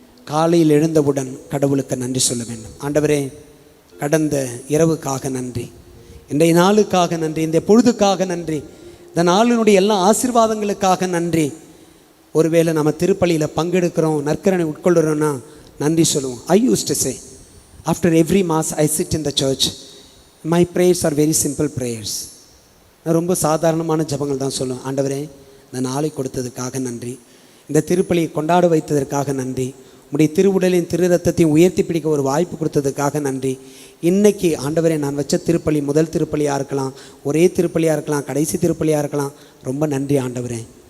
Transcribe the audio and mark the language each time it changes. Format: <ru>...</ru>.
<ta>காலையில் எழுந்தவுடன் கடவுளுக்கு நன்றி சொல்ல வேண்டும். ஆண்டவரே, கடந்த இரவுக்காக நன்றி, இன்றைய நாளுக்காக நன்றி, இந்த பொழுதுக்காக நன்றி, இந்த நாளினுடைய எல்லா ஆசீர்வாதங்களுக்காக நன்றி. ஒருவேளை நம்ம திருப்பலியில் பங்கெடுக்கிறோம், நற்கரணை உட்கொள்கிறோன்னா நன்றி சொல்லுவோம்.</ta> <en>I used to say, after every mass I sit in the church, my prayers are very simple prayers.</en> <ta>நான் ரொம்ப சாதாரணமான ஜபங்கள் தான் சொல்லுவேன். ஆண்டவரே, இந்த நாளை கொடுத்ததுக்காக நன்றி, இந்த திருப்பலியை கொண்டாட வைத்ததற்காக நன்றி, உடைய திருவுடலின் திரு ரத்தத்தையும் உயர்த்தி பிடிக்க ஒரு வாய்ப்பு கொடுத்ததுக்காக நன்றி. இன்னைக்கு ஆண்டவரே, நான் வச்ச திருப்பலி முதல் திருப்பலியாக இருக்கலாம், ஒரே திருப்பலியாக இருக்கலாம், கடைசி திருப்பலியாக இருக்கலாம், ரொம்ப நன்றி ஆண்டவரே.</ta>